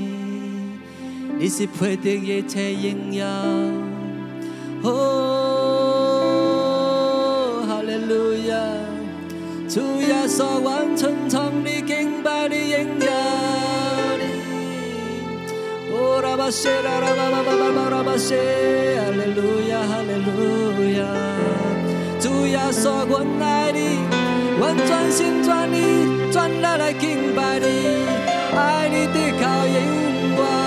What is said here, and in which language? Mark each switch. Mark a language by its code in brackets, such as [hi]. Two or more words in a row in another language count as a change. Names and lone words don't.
[nan] 你是配得一切荣耀，哦，哈利路亚！主耶稣，完全从你敬拜你荣耀你，哦，拉巴谢拉拉巴巴巴巴拉巴谢，哈利路亚，哈利路亚！主耶耶稣，阮爱你，阮全心全意全力来敬拜你，爱你直到永远。